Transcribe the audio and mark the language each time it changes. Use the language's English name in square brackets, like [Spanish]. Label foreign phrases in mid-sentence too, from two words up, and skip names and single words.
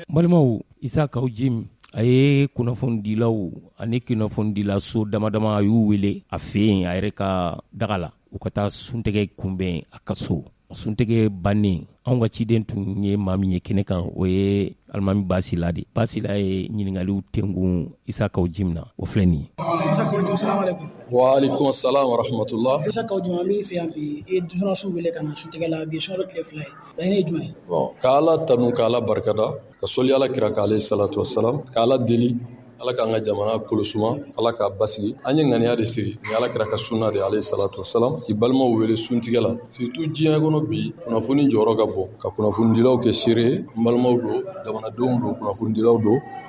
[Bambara] Balimaw Isa Kawu Jim a ye kunnafonidilaw ani kunnafonidila so damadama a y'u wele a fɛ yen a yɛrɛ ka daga la u ka taa suntɛgɛ kunbɛn a ka so suntɛgɛ bannen anw ka ciden tun ye maa min ye kɛnɛ kan o ye alimami Basila de Basila ye ɲininkaliw tengun Isa Kawu Jim na o filɛ nin ye. [Arabic] وعليكم السلام ورحمة الله. [Bambara] Isa Kawu Jim an b'i fɛ yan bi i ye journaliste wele ka na suntɛgɛ la bi sunkalo tile 2 ye laɲini ye jumɛn ye. Bon k'Ala tanu k'Ala barikada ka soli Ala kira kan [Arabic] عليه الصلاة والسلام [Bambara] k'Ala deli Ala k'an ka jamana kolosuma Ala k'a basigi an ye ŋaniya de siri ni Ala kira ka sunna de alayhi salatu wassalam k'i balimaw wele suntigɛ la surtout diɲɛ kɔnɔ bi kunnafoni jɔyɔrɔ ka bon ka kunnafonidilaw kɛ seere n balimaw don jamanadenw don kunnafonidilaw don